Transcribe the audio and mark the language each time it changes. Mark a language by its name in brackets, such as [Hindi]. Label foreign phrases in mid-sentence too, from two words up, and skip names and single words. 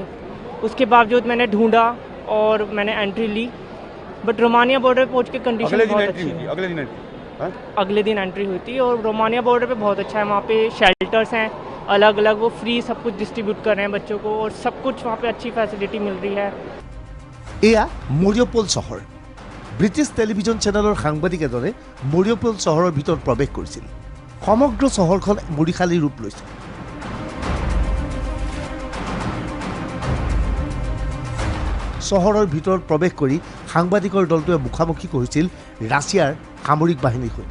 [Hindi] उसके बावजूद मैंने ढूंढा और मैंने एंट्री ली, बट रोमानिया बॉर्डर पे पहुँच के कंडीशन बहुत अच्छी है। अगले दिन एंट्री हुई थी और रोमानिया बॉर्डर पे बहुत अच्छा है, वहाँ पे शेल्टर्स हैं अलग अलग, वो फ्री सब कुछ डिस्ट्रीब्यूट कर रहे हैं बच्चों को और सब कुछ वहाँ पे अच्छी फैसिलिटी मिल रही है। [Assamese] এয়া মৰিয়পল চহৰ। ব্ৰিটিছ টেলিভিজন চেনেলৰ সাংবাদিক এজনে মৰিয়পল চহৰৰ ভিতৰত প্ৰৱেশ কৰিছিল। সমগ্ৰ চহৰখন মৰিশালী ৰূপ লৈছে। চহৰৰ ভিতৰত প্ৰৱেশ কৰি সাংবাদিকৰ দলটোৱে মুখামুখি কৰিছিল ৰাছিয়াৰ সামৰিক বাহিনীৰ সৈতে।